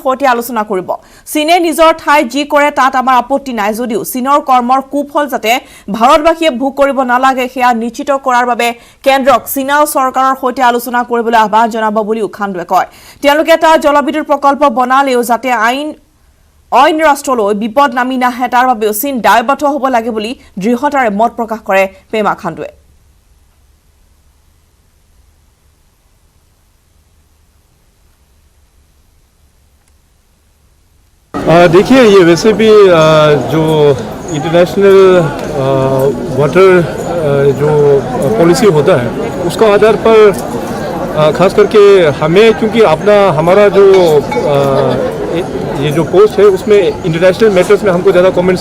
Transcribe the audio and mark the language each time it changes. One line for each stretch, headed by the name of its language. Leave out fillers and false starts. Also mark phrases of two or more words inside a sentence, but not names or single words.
Assamese: সৈতে আলোচনা কৰিব চীনে নিজৰ ঠাইত যি কৰে তাত আমাৰ আপত্তি নাই যদিও চীনৰ কৰ্মৰ কুফল যাতে ভাৰতবাসীয়ে ভোগ কৰিব নালাগে সেয়া নিশ্চিত কৰাৰ বাবে কেন্দ্ৰক চীনা চৰকাৰৰ সৈতে আলোচনা কৰিবলৈ আহ্বান জনাব বুলিও খাণ্ডুৱে কয় তেওঁলোকে এটা জলবিদ্যুৎ প্ৰকল্প বনালেও যাতে অইন ৰাষ্ট্ৰলৈ বিপদ নামি নাহে তাৰ বাবেও চীন দায়বদ্ধ হ'ব লাগে বুলি দৃঢ়তাৰে মত প্ৰকাশ কৰে পেমা খাণ্ডুৱে
Hindi: देखिए ये वैसे भी जो
English: international water
Hindi: जो पॉलिसी होता है उसका आधार पर खास करके हमें क्योंकि हमारा जो ये जो पोस्ट है उसमें
English: international matters
Hindi: में हमको ज़्यादा कमेंट्स